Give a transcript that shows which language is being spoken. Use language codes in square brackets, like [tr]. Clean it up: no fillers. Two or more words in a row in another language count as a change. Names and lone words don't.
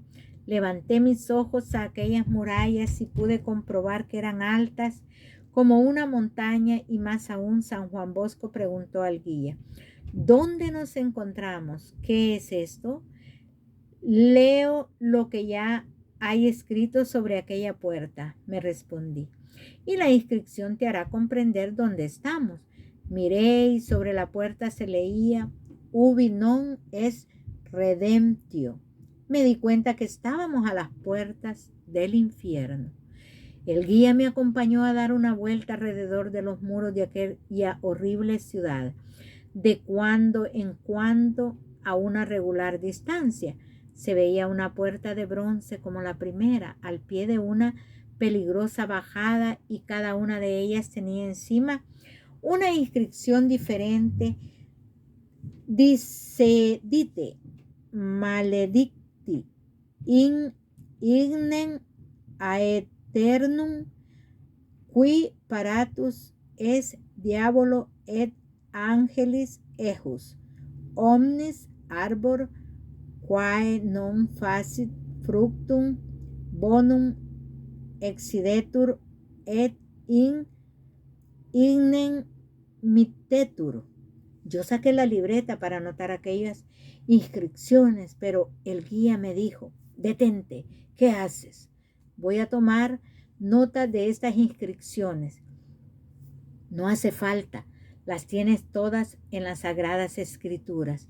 [es] Levanté mis ojos a aquellas murallas y pude comprobar que eran altas como una montaña, y más aún San Juan Bosco preguntó al guía: ¿dónde nos encontramos? ¿Qué es esto? Leo lo que ya hay escrito sobre aquella puerta, me respondí, y la inscripción te hará comprender dónde estamos. Miré y sobre la puerta se leía [la] Ubi non es redemptio. [es] Me di cuenta que estábamos a las puertas del infierno. El guía me acompañó a dar una vuelta alrededor de los muros de aquella horrible ciudad, de cuando en cuando a una regular distancia. Se veía una puerta de bronce como la primera, al pie de una peligrosa bajada, y cada una de ellas tenía encima una inscripción diferente. Dice, [la] dite, maledicti, in ignem aeternum, qui paratus es diabolo et angelis ejus, omnis arbor quae non facit fructum bonum excidetur et in ignem mittetur. [es] Yo saqué la libreta para anotar aquellas inscripciones, pero el guía me dijo: detente, ¿qué haces? Voy a tomar nota de estas inscripciones. No hace falta, las tienes todas en las Sagradas Escrituras.